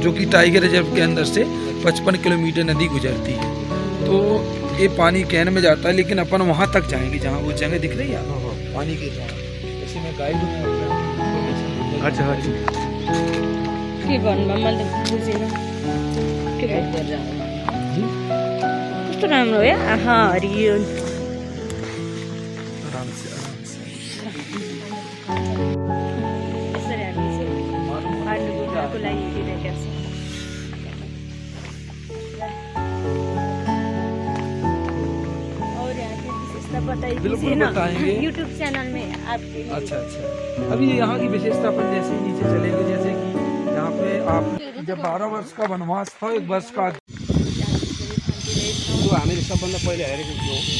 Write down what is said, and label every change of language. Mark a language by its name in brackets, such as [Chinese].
[Hindi] जो कि tiger reserve के अंदर से 55 किलोमीटर नदी गुजरती है। तो ये पानी कैन में जाता है, लेकिन अपन वहाँ तक जाएंगे जहाँ वो जगह दिख रही है पानी के द्वारा। इसी में गाइड। अच्छा [Nepali] के भन्नुभयो मैले त बुझिनँ। के भयो? कस्तो राम्रो है। हरियो यसरी हामी चाहिँ पाण्डु गुफाको लागि हिँडिरहेका छौँ। [Hindi] और यहाँ की विशेषता बताइए। बताइए बिल्कुल बताएंगे। यूट्यूब चैनल में आपके लिए। अच्छा। अभी यहाँ की विशेषता अपन जैसे ही नीचे चलेंगे, जैसे कि यहाँ पे आप जब 12 वर्ष का वनवास था, 1 वर्ष का [Nepali] जो हामीले सबभन्दा पहिला हेरेको थियो